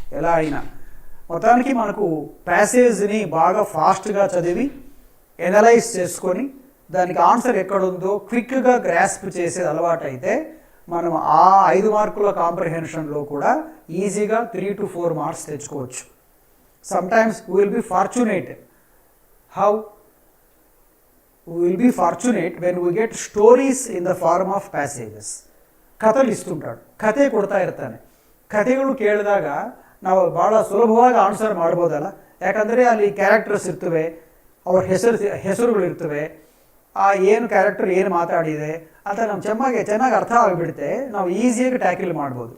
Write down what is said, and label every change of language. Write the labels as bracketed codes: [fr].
[te] ఎలా అయినా మొత్తానికి మనకు ప్యాసేజ్ని బాగా ఫాస్ట్గా చదివి ఎనలైజ్ చేసుకొని దానికి ఆన్సర్ ఎక్కడుందో క్విక్గా గ్రాస్ప్ చేసేది అలవాటు అయితే మనం ఆ 5 మార్కుల కాంప్రహెన్షన్లో కూడా ఈజీగా 3 to 4 మార్క్స్ తెచ్చుకోవచ్చు. [en] Sometimes we will be fortunate. How? we will be fortunate when we get stories in the form of passages. [kn] ಕಥೆಗಳು ಇಷ್ಟುಂಟಾಡು, ಕಥೆ ಕೊಡ್ತಾ ಇರ್ತಾನೆ. ಕಥೆಗಳು ಕೇಳಿದಾಗ ನಾವು ಭಾಳ ಸುಲಭವಾಗಿ ಆನ್ಸರ್ ಮಾಡ್ಬೋದಲ್ಲ, ಯಾಕಂದರೆ ಅಲ್ಲಿ ಕ್ಯಾರೆಕ್ಟರ್ಸ್ ಇರ್ತವೆ, ಅವ್ರ ಹೆಸರುಗಳು ಇರ್ತವೆ, ಆ ಏನು ಕ್ಯಾರೆಕ್ಟರ್ ಏನು ಮಾತಾಡಿದೆ ಅಂತ ನಮ್ಗೆ ಚೆನ್ನಾಗಿ ಅರ್ಥ ಆಗಿಬಿಡುತ್ತೆ, ನಾವು ಈಸಿಯಾಗಿ ಟ್ಯಾಕಲ್ ಮಾಡ್ಬೋದು.